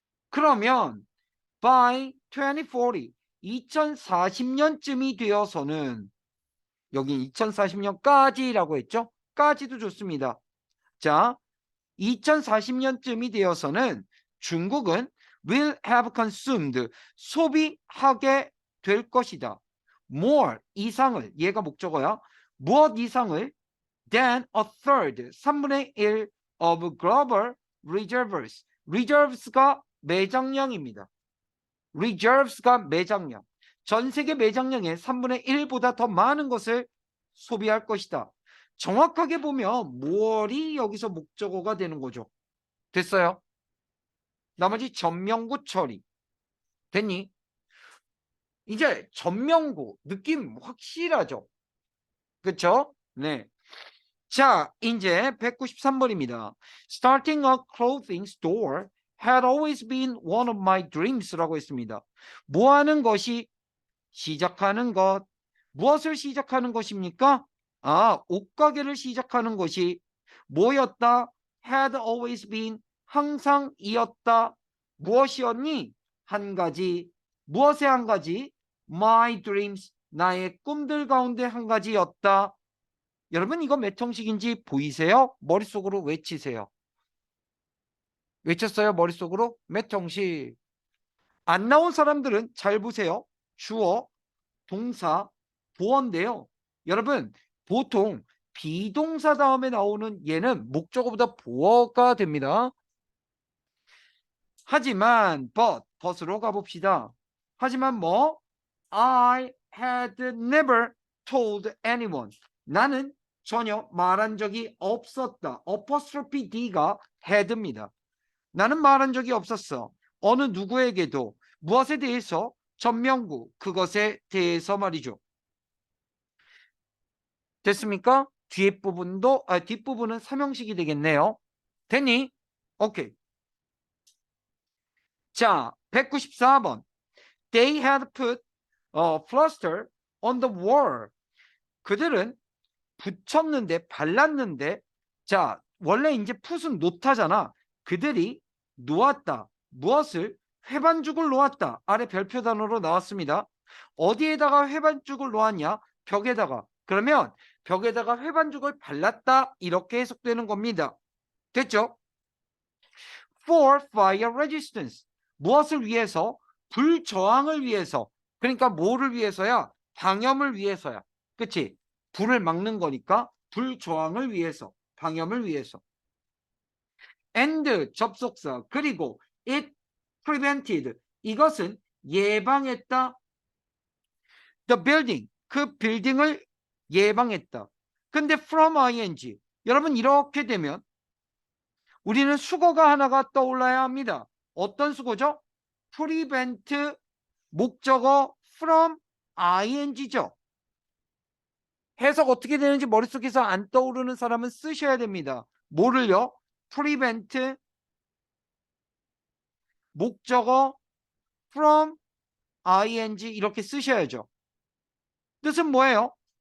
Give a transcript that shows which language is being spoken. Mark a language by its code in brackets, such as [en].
[ko] 그러면 by 2040 2040년쯤이 되어서는 여기 2040년까지라고 했죠? 까지도 좋습니다. 자, 2040년쯤이 되어서는 중국은 [en] will have consumed [ko] 소비하게 될 것이다. more 이상을 얘가 목적어야. 무엇 이상을 [en] than a third [ko] 3분의 1 [en] of global reserves [ko] 가 매장량입니다. reserves가 매장량. 전 세계 매장량의 3분의 1보다 더 많은 것을 소비할 것이다. 정확하게 보면 무얼이 여기서 목적어가 되는 거죠. 됐어요? 나머지 전명구 처리. 됐니? 이제 전명구 느낌 확실하죠? 그쵸? 네. 자, 이제 193번입니다. [en] Starting a clothing store had always been one of my dreams [ko] 라고 했습니다. 뭐 하는 것이 시작하는 것. 무엇을 시작하는 것입니까? 옷가게를 시작하는 것이 뭐였다? [en] had always been [ko] 항상이었다. 무엇이었니? 한 가지. 무엇의 한 가지? [en] My dreams [ko] 나의 꿈들 가운데 한 가지였다. 여러분 이거 몇 형식인지 보이세요? 머릿속으로 외치세요. 외쳤어요? 머릿속으로? 몇 형식. 안 나온 사람들은 잘 보세요. 주어, 동사, 보어인데요. 여러분 보통 비동사 다음에 나오는 얘는 목적어보다 보어가 됩니다. 하지만 but으로 가봅시다. 하지만 뭐? [en] I had never told anyone. [ko] 나는 전혀 말한 적이 없었다. apostrophe D가 had입니다. 나는 말한 적이 없었어. 어느 누구에게도 무엇에 대해서 전명구 그것에 대해서 말이죠. 됐습니까? 뒷부분은 삼형식이 되겠네요. 됐니? 오케이. 자, 194번. [en] They had put a plaster on the wall. [ko] 그들은 붙였는데, 발랐는데, 자, 원래 이제 put은 놓다잖아. 그들이 놓았다. 무엇을? 회반죽을 놓았다. 아래 별표 단어로 나왔습니다. 어디에다가 회반죽을 놓았냐? 벽에다가. 그러면 벽에다가 회반죽을 발랐다. 이렇게 해석되는 겁니다. 됐죠? [en] For fire resistance. [ko] 무엇을 위해서? 불저항을 위해서. 그러니까 뭐를 위해서야? 방염을 위해서야. 그치? 불을 막는 거니까 불저항을 위해서. 방염을 위해서. and 접속사. 그리고 [en] it prevented. [ko] 이것은 예방했다. [en] The building. [ko] 그 빌딩을 예방했다. 근데 from ing. 여러분 이렇게 되면 우리는 수거가 하나가 떠올라야 합니다. 어떤 수거죠? prevent 목적어 from ing죠. 해석 어떻게 되는지 머릿속에서 안 떠오르는 사람은 쓰셔야 됩니다. 뭐를요? prevent 목적어 from ing 이렇게 쓰셔야죠. 뜻은 뭐예요?